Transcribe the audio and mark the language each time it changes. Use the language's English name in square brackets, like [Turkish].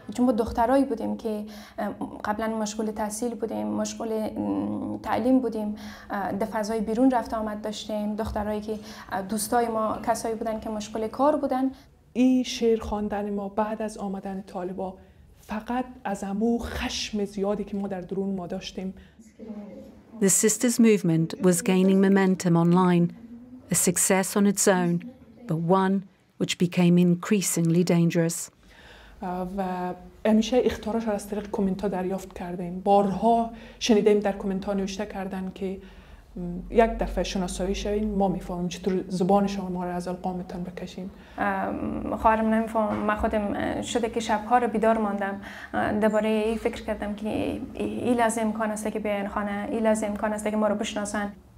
[Persian] چون ما دخترایی بودیم که قبلا مشغول تحصیل بودیم، مشغول تعلیم بودیم، در فضای بیرون رفت آمد داشتیم، دخترایی که دوستای ما کسایی بودن که مشغول کار بودن. این شعر خواندن ما بعد از آمدن طالبان فقط از همون خشم زیادی که ما در درون ما داشتیم. [English] The Sisters movement was gaining momentum online, a success on its own, but one which became increasingly dangerous. [Persian] و همیشه اخطاراش را از طریق کامنت ها دریافت کردیم. بارها شنیدیم در کامنت ها نوشته کردن که یک دفعه شناسایی شوین، ما میفهمیم چطور زبان شما را از القامتان بکشیم. خواهرم نمیفهمم، من خودم شده که شبها رو بیدار ماندم، درباره این فکر کردم که این لازم امکان است که بیاین خانه، این لازم امکان است که ما رو بشناسن.